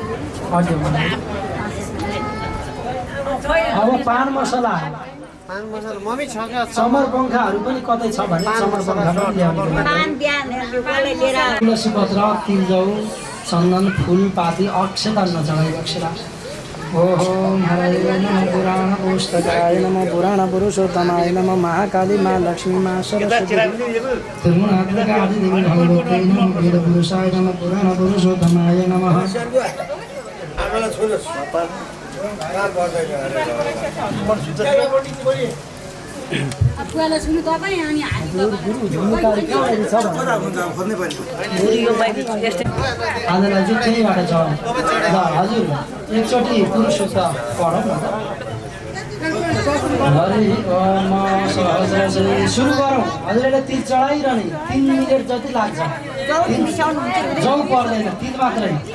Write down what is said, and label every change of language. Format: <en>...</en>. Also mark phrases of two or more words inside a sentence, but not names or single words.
<ne>अब पान मसला समर पङ्खाहरू पनि कतै छ भने समर पङ्खा तुलसी पत्र तिलजौ चन्दन फुल पाती अक्षता नचढाइ अक्षरा ओहो</ne> <sa>हरे नमः पुराण पुस्तकाय नमः पुराण पुरुषोत्तमाय नमः महाकाली मा लक्ष्मी मा सरस्वती त्रिगुणात्मकादि देवी भगवती नमः वेद पुरुषाय नमः पुराण पुरुषोत्तमाय नमः</sa> <ne>आजलाई चाहिँ त्यहीबाट छ ल हजुर एकचोटि पुरुषोत्त पढौँ न सुरु गरौँ हजुरले तिल चढाइरहने 3 मिनट जति लाग्छ जौ पर्दैन तिल मात्रै</ne>